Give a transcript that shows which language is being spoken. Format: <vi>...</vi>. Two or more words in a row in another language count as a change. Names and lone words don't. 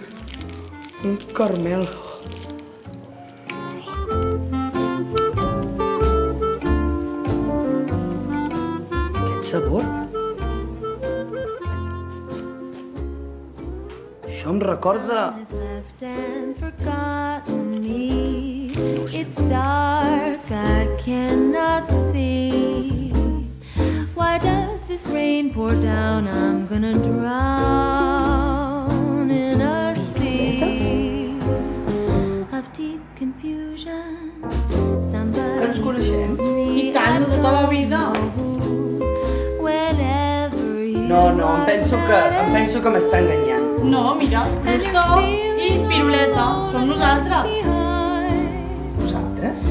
<ca>Un caramel. Aquest sabor? Això em recorda...</ca> <en>It's dark, I cannot see. Why does this rain pour down? I'm gonna drown in a sea of deep confusion.</en> <ca>Que ens coneixem? I tant, de tota la vida. No, em penso que m'està enganyant. No, mira, Crostó i Piruleta. Som nosaltres. Vosaltres?</ca>